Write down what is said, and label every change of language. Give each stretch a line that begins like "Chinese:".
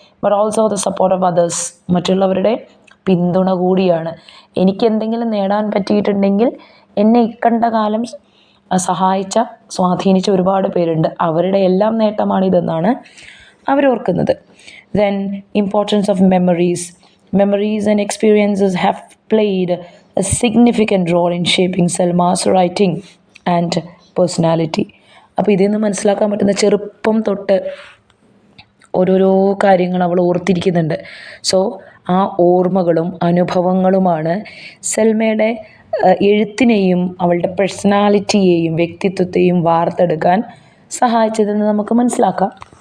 English: But also the support of others.
Malayalam: മറ്റുള്ളവരുടെ പിന്തുണ കൂടിയാണ്. എനിക്ക് എന്തെങ്കിലും നേടാൻ പറ്റിയിട്ടുണ്ടെങ്കിൽ എന്നെ ഇക്കണ്ട കാലം സഹായിച്ച, സ്വാധീനിച്ച ഒരുപാട് പേരുണ്ട്. അവരുടെ എല്ലാം നേട്ടമാണിതെന്നാണ് അവരോർക്കുന്നത്.
English: Then importance of memories. Memories and experiences have played a significant role in shaping Selma's writing and personality.
Malayalam: അപ്പോൾ ഇതിൽ നിന്ന് മനസ്സിലാക്കാൻ പറ്റുന്ന ചെറുപ്പം തൊട്ട് ഓരോരോ കാര്യങ്ങൾ അവൾ ഓർത്തിരിക്കുന്നുണ്ട്.
English: so
Malayalam: ആ ഓർമ്മകളും അനുഭവങ്ങളുമാണ് സെൽമയുടെ എഴുത്തിനെയും അവളുടെ പേഴ്സണാലിറ്റിയെയും വ്യക്തിത്വത്തെയും വാർത്തെടുക്കാൻ സഹായിച്ചതെന്ന് നമുക്ക് മനസ്സിലാക്കാം.